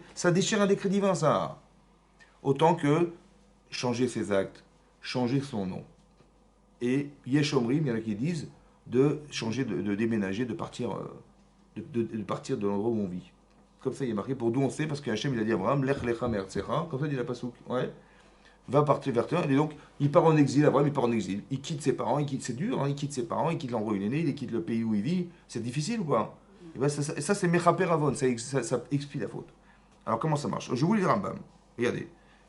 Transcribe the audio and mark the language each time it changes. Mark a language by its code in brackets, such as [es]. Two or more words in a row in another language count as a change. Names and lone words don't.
[fr] Ça déchire un décret divin, ça. Autant que changer ses actes, changer son nom. Et [he] יש אומרים, [fr] il y en a qui disent de changer, de déménager, de partir de l'endroit où on vit. Comme ça, il est marqué pour d'où on sait, parce que Hachem, il a dit à Abraham, [he] לך לך מארצך, [fr] comme ça, il dit la pasouk. Ouais. Va partir vers toi. Et donc, il part en exil, Abraham, il part en exil. Il quitte ses parents, c'est dur, hein, il quitte ses parents, il quitte l'endroit où il est né, il quitte le pays où il vit. C'est difficile ou quoi? Et ben, ça c'est [he] מכפר עוון, [fr] ça explie la faute. Alors, comment ça marche? Je vous lis le Rambam. Regardez.